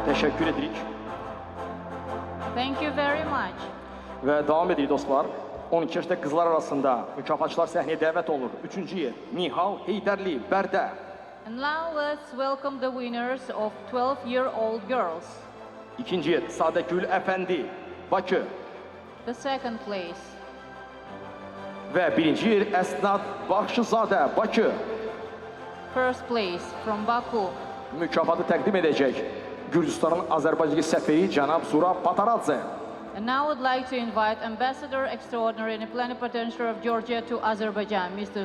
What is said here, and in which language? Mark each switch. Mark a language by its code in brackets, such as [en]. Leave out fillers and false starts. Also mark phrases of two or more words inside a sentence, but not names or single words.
[az] Təşəkkür edirik. [en] Thank you very much. [az] Və davam edirik dostlar. 12 yaşda qızlar arasında mükafatçılar səhnəyə dəvət olunur. 3-cü yer Nihal Heydərli, Bərdə. [en] And now let's welcome the winners of 12-year-old girls. [az] 2-ci yer Sadəgül Əfəndi, Bakı. [en] The second place. [az] Və 1-ci yer Əsnad Baxşızadə, Bakı. [en] First place from Baku. [az] Mükafatı təqdim edəcək Gürcüstanın Azərbaycandakı səfiri cənab Zurab Pataradze. [en] And now I would like to invite Ambassador Extraordinary and Plenipotentiary of Georgia to Azerbaijan, Mr.